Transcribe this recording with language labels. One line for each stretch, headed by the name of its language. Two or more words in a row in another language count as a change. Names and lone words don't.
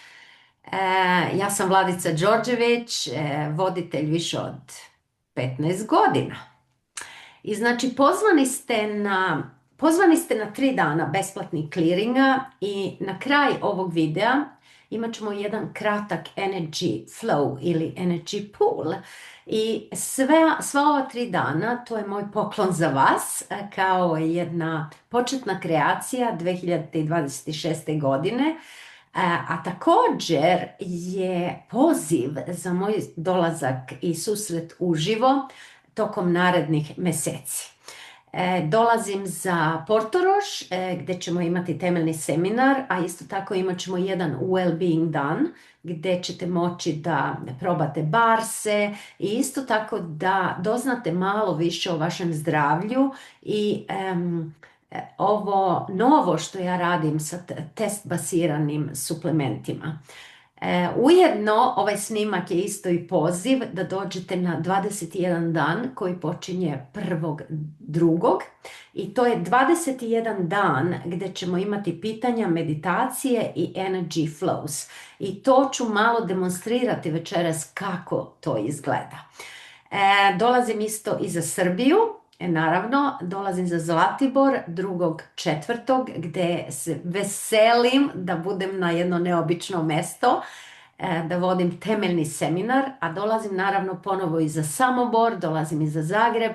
Croatian: Ja sam Vladica Đorđević, voditelj više od 15 godina. I znači pozvani ste na 3 dana besplatnih clearinga i na kraj ovog videa imat ćemo jedan kratak
English: energy flow
Croatian: ili
English: energy pool.
Croatian: I sva ova 3 dana, to je moj poklon za vas, kao jedna početna kreacija 2026. godine. A također je poziv za moj dolazak i susret uživo tokom narednih mjeseci. Dolazim za Portorož gdje ćemo imati temeljni seminar, a isto tako imat ćemo jedan well-being dan gdje ćete moći da probate barse i isto tako da doznate malo više o vašem zdravlju i ovo novo što ja radim sa test baziranim suplementima. Ujedno ovaj snimak je isto i poziv da dođete na 21 dan koji počinje 1.2. I to je 21 dan gdje ćemo imati pitanja, meditacije i
English: energy flows.
Croatian: I to ću malo demonstrirati večeras kako to izgleda. Dolazim isto i za Srbiju. Naravno, dolazim za Zlatibor 2.4. gdje se veselim da budem na jedno neobično mesto, da vodim temeljni seminar, a dolazim naravno ponovo i za Samobor, dolazim i za Zagreb.